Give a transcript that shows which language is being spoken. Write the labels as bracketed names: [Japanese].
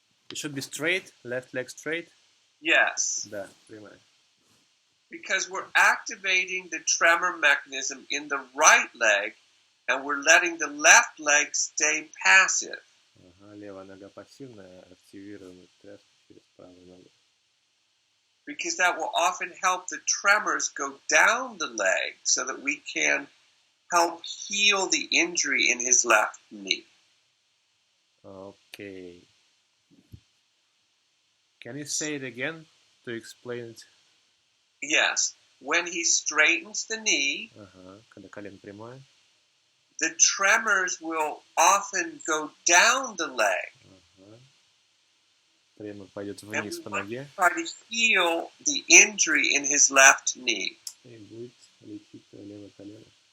[English] It should be straight, left leg straight. Yes. [Russian] Да, прямая. [English] Because we're activating the tremor mechanism in the right leg, and we're letting the left leg stay passive. [Russian] Ага, левая нога пассивная, активируем тряску через правую ногу. [English] Because that will often help the tremors go down the leg so that we can help heal the injury in his left knee. Okay. Can you say it again to explain it? Yes. When he straightens the knee, [Russian] когда колено прямое, [English] the tremors will often go down the leg. [Russian] Тремор пойдет вниз по ноге. [English] Try to heal the injury in his left knee. [Russian] И будет лечить левое колено.